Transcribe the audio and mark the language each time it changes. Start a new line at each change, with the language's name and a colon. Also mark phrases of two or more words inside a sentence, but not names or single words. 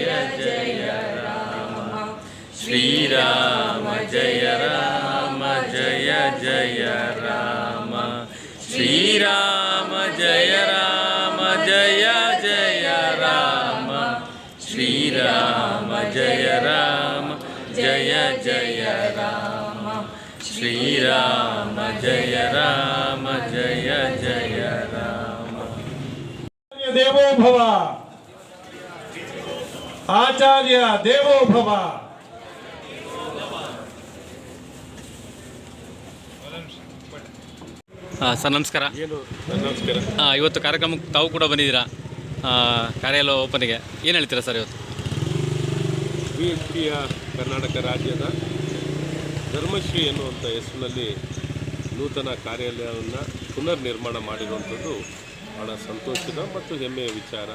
Sanskrit: जय राम, श्री राम जय राम जय जय राम, श्री राम जय राम जय जय राम, श्री राम जय राम जय जय राम, श्री राम जय राम जय जय राम. देवो भव, आचार्य देवो भव.
Kannada: ಸರ್ ನಮಸ್ಕಾರ. ನಮಸ್ಕಾರ. ಇವತ್ತು ಕಾರ್ಯಕ್ರಮಕ್ಕೆ ತಾವು ಕೂಡ ಬಂದಿದ್ದೀರಾ, ಕಾರ್ಯಾಲಯ ಓಪನಿಗೆ. ಏನು ಹೇಳ್ತೀರಾ ಸರ್ ಇವತ್ತು? ವಿಕ್ರಿಯ ಕರ್ನಾಟಕ ರಾಜ್ಯದ ಧರ್ಮಶ್ರೀ ಎನ್ನುವಂಥ ಹೆಸರಿನಲ್ಲಿ ನೂತನ ಕಾರ್ಯಾಲಯವನ್ನು ಪುನರ್ ನಿರ್ಮಾಣ ಮಾಡಿರುವಂಥದ್ದು ಭಾಳ ಸಂತೋಷದ ಮತ್ತು ಹೆಮ್ಮೆಯ ವಿಚಾರ.